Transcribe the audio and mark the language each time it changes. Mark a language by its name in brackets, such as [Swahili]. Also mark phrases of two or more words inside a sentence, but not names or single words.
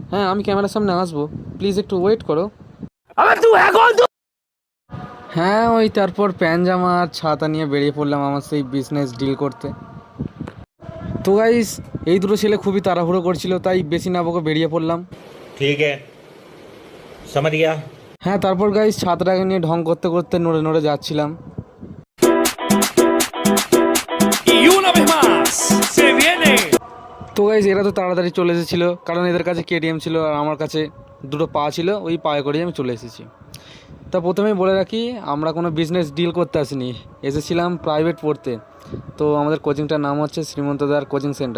[Bangla] হ্যাঁ, আমি ক্যামেরার সামনে আসবো, প্লিজ একটু ওয়েট করো। হ্যাঁ, ওই তারপর প্যান জামা আর ছাতা নিয়ে বেরিয়ে পড়লাম আমার সেই বিজনেস ডিল করতে। তো গাইজ এই দুটো ছেলে খুবই তাড়াহুড়ো করছিল, তাই বেশি না বকে বেরিয়ে পড়লাম। [Hindi] ঠিক है समझ गया। [Bangla] হ্যাঁ, তারপর গাইজ ছাতাটাকে নিয়ে ঢং করতে করতে নড়ে নড়ে যাচ্ছিলাম। [Spanish] Y una vez más, se viene. [Bangla] তো গাইজ এরা তো তাড়াতাড়ি চলে এসেছিলো, কারণ এদের কাছে কেটিএম ছিল আর আমার কাছে দুটো পা ছিল, ওই পায়ে করেই আমি চলে এসেছি। তা প্রথমেই বলে রাখি, আমরা কোনো বিজনেস ডিল করতে আসিনি, এসেছিলাম প্রাইভেট পড়তে। তো আমাদের কোচিংটার নাম হচ্ছে শ্রীমন্তদার কোচিং সেন্টার।